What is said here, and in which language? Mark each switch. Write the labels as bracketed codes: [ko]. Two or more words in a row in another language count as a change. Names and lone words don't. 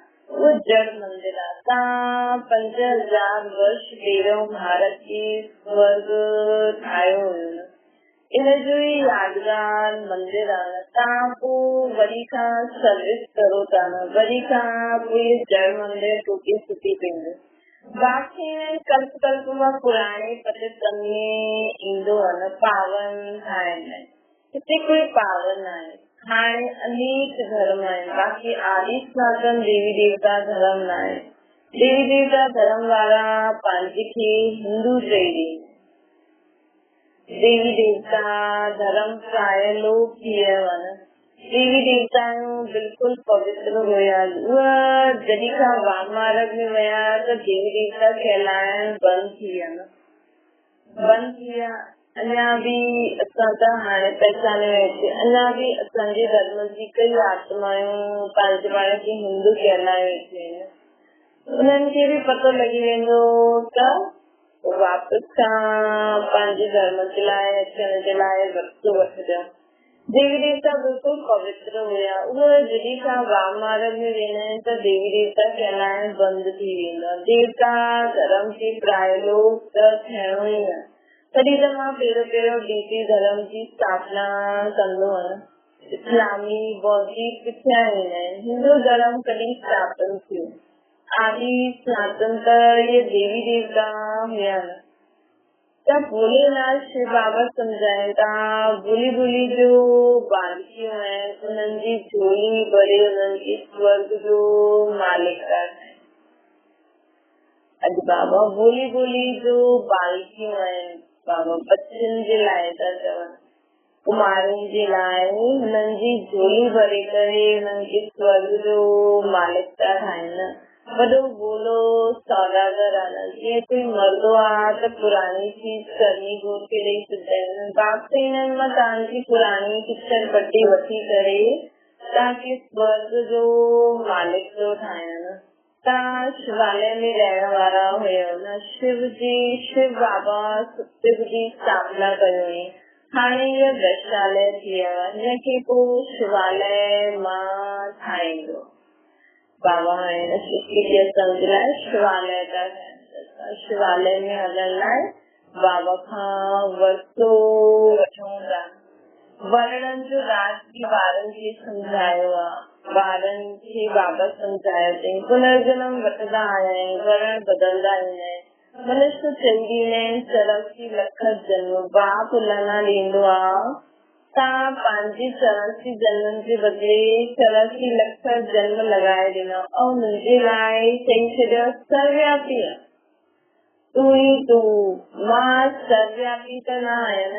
[sd] उहो जड़ मंदिर आहे। तव्हां 5000 वर्ष पहिरियों भारत जी स्वर्ग ठाहियो हुयो, इन जो ई यादगार मंदिर आहे न। तव्हां पोइ वरी खां सर्विस करो था न, वरी खां पोइ जड़ मंदिर टूटी फूटी पवंदो। बाक़ी कल्प कल्प मां पुराणे पतित में ईंदो आहे न पावन ठाहिण लाइ। हिते कोई पावन आहे। हाणे अनेक धर्म आहिनि, बाक़ी आदि सनातन देवी देवता धर्म न आहे। देवी देवता धर्म वारा पंहिंजे खे हिंदू चई। देवी देवता धर्म प्राय लोकप्रिय हुआ। देवी देवता बिल्कुल पवित्र हुया। उहा जॾहिं खां वाम मार्ग में विया त देवी देवता कहलाइण बंदि थी विया न, बंदि थी विया। अञा बि असां त हाणे पहचाने वेठे, अञा बि असांजे धर्म जी कई आत्मायूं पंहिंजे पाण खे हिंदू कहलाए वेठियूं आहिनि। उन्हनि खे बि पतो लॻी वेंदो त वापसि खां पंहिंजे धर्म जे लाइ अचण जे लाइ वक़्तु वठजनि। देवी देवता बिल्कुल पवित्र हुया। उहे जॾहिं खां वाम मार्ग में वेंदा आहिनि त देवी देवता कहलाइण बंदि थी वेंदा। देवता धर्म खे प्राय लोग त थियणो ई न। तॾहिं त मां पहिरियों डीसी धर्म जी स्थापना कंदो आहियां। इस्लामी बौद्धिक पिछिया ईंदा आहिनि। हिंदू धर्म कॾहिं स्थापन थियो। आदि सनातन त इहे देवी देवता हुया न। त भोलेनाथ श्री बाबा सम्झाइनि था भोली भोली जो बालकियूं आहिनि उन्हनि जी झोली भरे उन्हनि खे स्वर्ग जो मालिक था ठाहिनि। अॼु बाबा भोली भोली जो बालकियूं आहिनि, बाबा बच्चनि जे लाइ था चवनि, कुमारनि जे लाइ हुननि जी झोली भरे करे हुननि खे स्वर्ग जो मालिक था ठाहिनि। वॾो बोलो सौदागर आहे। जीअं कोई मरदो आहे त पुराणी चीज करनी घोर खे ॾेई छॾंदा आहिनि। बाप चवंदा मां तव्हांजी पुराणी किचन पटी वठी करे तव्हांखे स्वर्ग जो मालिक थो ठाहियां। तव्हां शिवालय में रहण वारा हुयो न। शिव बाबा सतयुग जी स्थापना कयो हुई। हाणे इहो वैशालय थी वियो आहे। हिनखे पोइ शिवालय मां ठाहींदो। बाबा हाणे सृष्टि खे सम्झ लाइ शिवालय था ठाहिनि। शिवालय में हलण लाइ बाबा खां वरितो वठूं था। वर्णन जो राज बि ॿारनि खे सम्झायो आहे। ॿारनि खे बाबा सम्झायो अथई पुनर्जन्म वठंदा आया आहिनि, वर्ण बदलंदा ईंदा आहिनि। मनुष्य चई ॾींदा आहिनि 84 लख जन्म बाप लाना ॾींदो आहे। तव्हां पंहिंजे 84 जन्मनि जे बदिले 84 लख जन्म लॻाए ॾिनो ऐं मुंहिंजे लाइ चई छॾियो सर्वव्यापी आहे। तू ई तू मां सर्वव्यापी त न आहियां।